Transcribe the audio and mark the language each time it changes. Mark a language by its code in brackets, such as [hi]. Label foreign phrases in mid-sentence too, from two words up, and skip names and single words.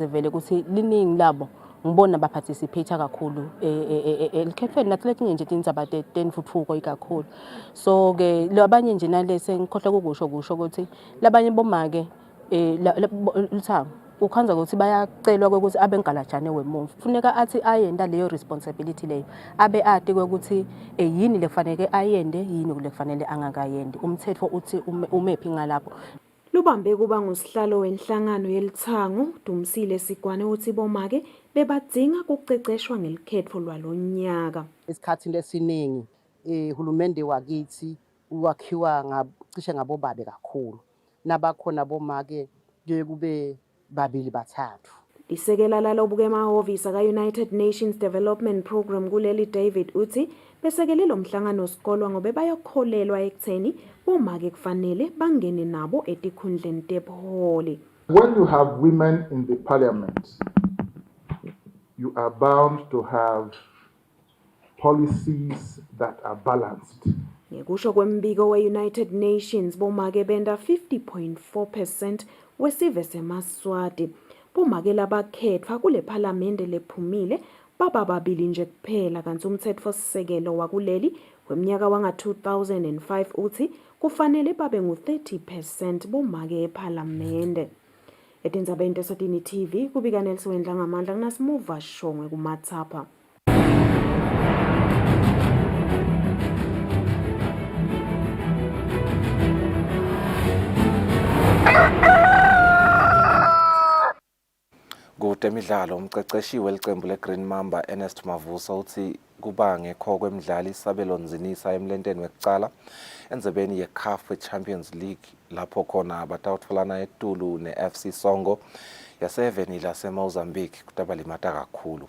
[ss] vele ukuthi liningi labo ngibona baparticipate kakhulu elikhethweni nathi letinye nje tindzaba tenfutfuko ikakhulu so ke labanye nje nalese ngikhohle kukusho ukuthi labanye bomake lithango ukhanza ukuthi bayacelwa ukuthi abe ngalajane wemuva kufuneka athi ayenda leyo responsibility leyo abe ati ukuthi yini lekufanele ayende yini lekufanele angakayendi umthetho uthi umephi ngalapho. Lubambe kuba ngusihlalo wenhlangano yelithangu Dumisile Sigwane uthi bomake bebadzinga kuceceshwa ngelikhetfo lwalonyaka. Isikhathi lesiningi hulumende wakithi wakhiwa cishe ngabobabe kakhulu. Nabakhona bomake kuye kube babili bathathu. Isekela lalobuke emahhovisi aka-United Nations Development Program kuleli David uthi besekele lo mhlangano sikolwa ngoba bayakholelwa ekutheni bomake kufanele bangene nabo etikhundleni tebuholi. [en] When you have women in the parliament, you are bound to have policies that are balanced. [ss] Ngekusho kwembiko we-United Nations bomake benda 50.4% wesive seMaswati. Bomake labakhethwa kule phalamende lephumile baba babili nje kuphela kanti umthetho-sisekelo wakuleli weminyaka wanga-2005 uthi kufanele babe ngu-30% bomake ephalamende. Etindzabeni teSwatini TV kubika Nelson Dlangamandla kunasimuva Shongwe kumathapha. Kutemidlalo umqeqeshi welicembu leGreen Mamba Ernest Mavuso uthi kuba ngekho kwemidlalo isabelonzinisa emlenteni wekucala endzebeni ye-CAF Champions League lapho khona batawutfolana eTulu ne-FC Songo yase-Eveni lase-Mozambique kutabalimata kakhulu.